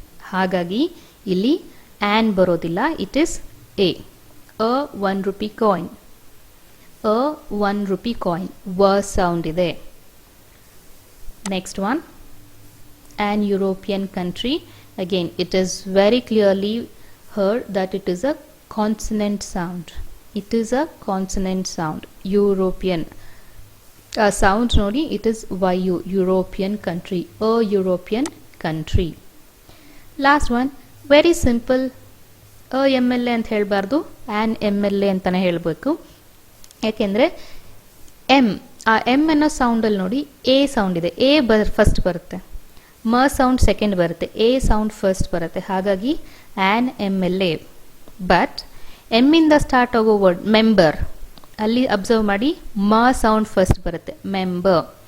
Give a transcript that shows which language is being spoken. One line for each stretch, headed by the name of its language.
Kannada: ಹಾಗಾಗಿ ಇಲ್ಲಿ ಆನ್ ಬರೋದಿಲ್ಲ,
English: It is a 1 rupee coin. a 1 rupee coin, ವ sound ಇದೆ. Next one, an European country. Again, it is very clearly heard that it is a consonant sound. It is a consonant sound. European sound ನೋಡಿ, it is YU, European country, a European country. Last one, very simple, MLA
Kannada: ಅಂತ ಹೇಳಬಾರ್ದು,
English: an MLA
Kannada: ಅಂತಾನೆ ಹೇಳಬೇಕು. ಯಾಕೆಂದರೆ ಆ M ಅನ್ನೋ ಸೌಂಡಲ್ಲಿ ನೋಡಿ A sound ಇದೆ, ಎ ಫಸ್ಟ್ ಬರುತ್ತೆ, ಮ ಸೌಂಡ್ ಸೆಕೆಂಡ್ ಬರುತ್ತೆ, ಎ ಸೌಂಡ್ ಫಸ್ಟ್ ಬರುತ್ತೆ. ಹಾಗಾಗಿ ಆನ್ MLA. ಬಟ್ ಎಮ್ಮಿಂದ ಸ್ಟಾರ್ಟ್ ಆಗೋ ವರ್ಡ್ ಮೆಂಬರ್, ಅಲ್ಲಿ ಅಬ್ಸರ್ವ್ ಮಾಡಿ, ಮ ಸೌಂಡ್ ಫಸ್ಟ್ ಬರುತ್ತೆ, ಮೆಂಬರ್.